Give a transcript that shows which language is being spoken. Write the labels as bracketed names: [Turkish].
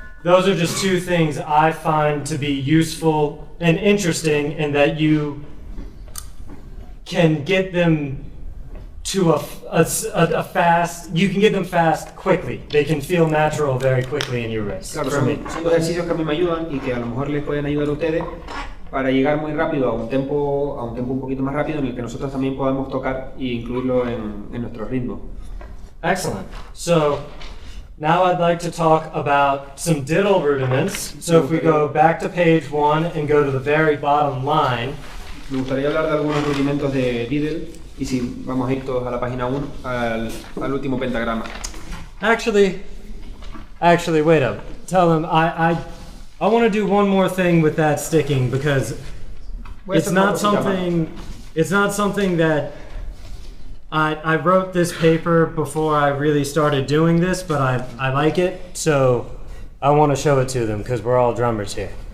[English] Those are just two things I find to be useful and interesting, and that you can get them to a fast, you can get them fast quickly. They can feel natural very quickly in your wrist. [Spanish] Claro, [English] for me. [Spanish] son dos ejercicios que a mí me ayudan y que a lo mejor les pueden ayudar a ustedes para llegar muy rápido a un tempo un poquito más rápido en el que nosotros también podamos tocar e incluirlo en nuestro ritmo. [English] Excellent. So now I'd like to talk about some diddle rudiments. So if we go back to page 1 and go to the very bottom line. [Spanish] Me gustaría hablar de algunos rudimentos de diddle y si vamos a ir todos a la página 1 al último pentagrama. [English] Actually, wait up. Tell them I want to do one more thing with that sticking, because it's not something that I wrote this paper before I really started doing this, but I like it, so I want to show it to them because we're all drummers here.